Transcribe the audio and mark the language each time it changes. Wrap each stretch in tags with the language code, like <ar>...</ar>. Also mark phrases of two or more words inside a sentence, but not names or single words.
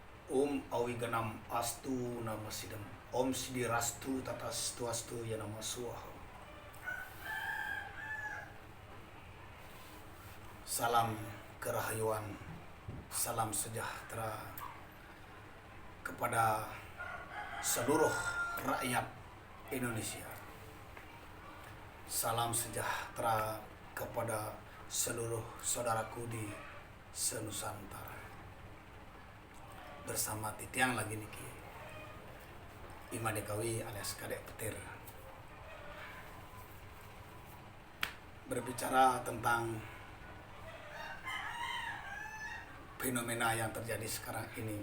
<sa>Awiganam Astu Nama Sidam Om Sidirastu Tatastu Astu Ya Nama Suaha.</sa> <id>Salam kerahayuan, salam sejahtera kepada seluruh rakyat Indonesia. Salam sejahtera kepada seluruh saudaraku di senusantara. Bersama Titiang lagi niki Ima Dekawi alias Kadek Petir, berbicara tentang fenomena yang terjadi sekarang ini.</id>